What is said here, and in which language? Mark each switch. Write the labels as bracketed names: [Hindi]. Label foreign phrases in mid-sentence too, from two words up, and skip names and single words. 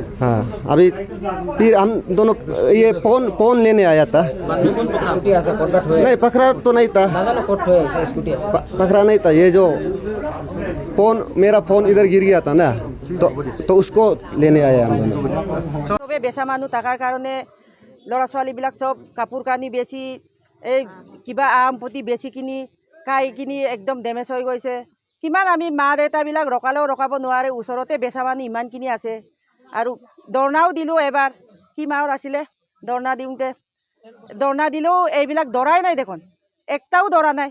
[Hindi] हाँ, अभी फिर हम दोनों ये फोन लेने आया था। बाद में कौन पकड़ा? नहीं, पकड़ा तो नहीं था, पकड़ा नहीं था। ये जो मेरा फोन इधर गिर गया था ना, तो उसको लेने आया हम दोनों। [Assamese] চবে বেচা মানুহ থকাৰ কাৰণে ল'ৰা ছোৱালীবিলাক চব কাপোৰ কানি বেচি, এই কিবা আম প্ৰতি বেচি কিনি খাই কিনি একদম ডেমেজ হৈ গৈছে। কিমান আমি মা দেউতাবিলাক ৰখালেও ৰখাব নোৱাৰে, ওচৰতে বেচা মানুহ ইমানখিনি আছে। আৰু ধৰ্ণাও দিলোঁ এবাৰ, কি মাহৰ আছিলে ধৰ্ণা দিলেও এইবিলাক ধৰাই নাই দেখোন, একটাও ধৰা নাই।